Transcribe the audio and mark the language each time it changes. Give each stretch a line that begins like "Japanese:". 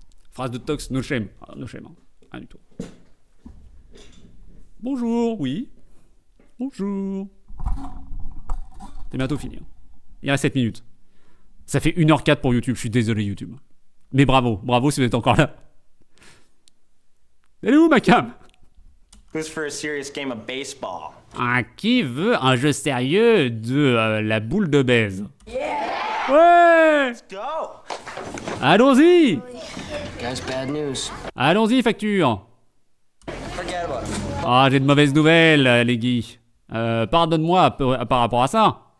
French: Phrase de Tox,
English: no shame.
French: Ah, no shame, hein. Rien du tout. Bonjour, oui. Bonjour. C'est bientôt fini. Hein. Il reste 7 minutes. Ça fait 1h04 pour YouTube, je suis désolé YouTube. Mais bravo si vous êtes encore là. Elle est où ma cam?
English: Who's for a serious game of baseball?
French: Qui veut un jeu sérieux de la boule de baise?
English: Yeah!
French: Ouais!
English: Let's go!
French: Allons-y.
English: Guys, bad news.
French: Allons-y, facture.
English: Forget about it.
French: Ah, j'ai de mauvaises nouvelles, les Guy. Pardonne-moi par rapport à ça.